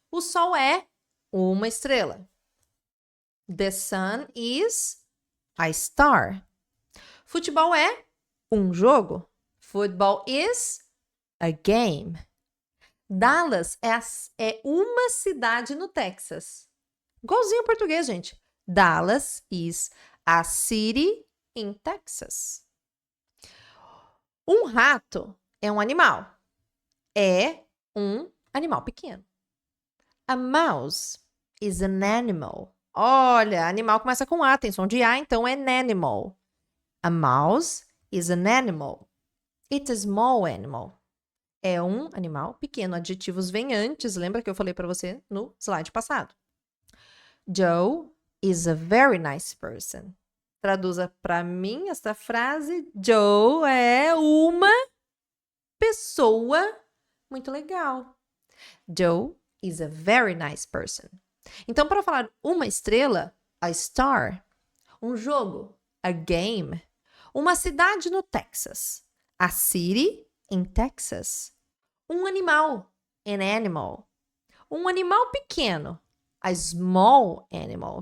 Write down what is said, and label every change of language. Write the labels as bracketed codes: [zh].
[pt] O sol é uma estrela. [en] The sun is a star. [pt] Futebol é um jogo. [en] Football is a game. [pt] Dallas é uma cidade no Texas. Igualzinho ao português, gente. [en] Dallas is a city in Texas. [pt] Um rato é um animal. É um animal pequeno. [en] A mouse is an animal. [pt] Olha, animal começa com A, tem som de A, então é [en] an animal. A mouse is an animal. It's a small animal. [pt] É um animal pequeno. Adjetivos vêm antes, lembra que eu falei para você no slide passado. [en] Joe is a very nice person. [pt] Traduza para mim esta frase. Joe é uma pessoa muito legal. [en] Joe is a very nice person. [pt] Então, para falar uma estrela, [en] a star. [pt] Um jogo, [en] a game. [pt] Uma cidade no Texas, [en] a city in Texas. [pt] Um animal, [en] an animal. [pt] Um animal pequeno, [en] a small animal.